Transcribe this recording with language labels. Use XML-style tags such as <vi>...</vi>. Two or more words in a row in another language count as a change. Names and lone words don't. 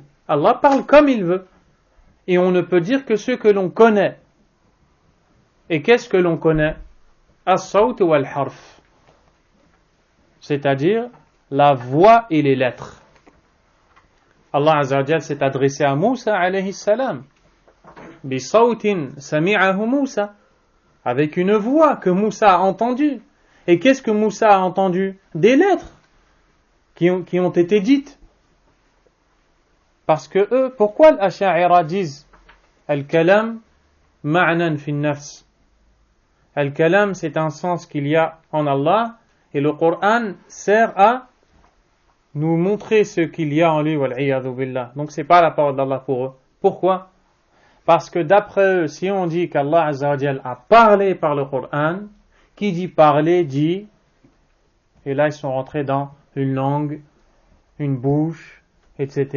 <fr>Allah parle comme il veut. Et on ne peut dire que ce que l'on connaît. Et qu'est-ce que l'on connaît?</fr> <ar>الصوت والحرف.</ar> <fr>C'est-à-dire la voix et les lettres.</fr> <ar>الله عز وجل</ar> <fr>s'est adressé à Moussa</fr> <ar>عليه السلام. بصوت سمعه موسى.</ar> <fr>Avec une voix que Moussa a entendue. Et qu'est-ce que Moussa a entendu? Des lettres qui ont été dites. Parce que eux, pourquoi les Ash'ari disent</fr> <ar>الكلام معنى في نفس?</ar> <fr>Al-Kalam, c'est un sens qu'il y a en Allah, et le Coran sert à nous montrer ce qu'il y a en lui,</fr> <ar>والعياذ بالله.</ar> <fr>Donc c'est pas la parole d'Allah pour eux. Pourquoi? Parce que d'après eux, si on dit qu'</fr> <ar>الله عز وجل</ar> <fr>a parlé par le Coran, qui dit parler dit, et là ils sont rentrés dans une langue, une bouche, etc.</fr>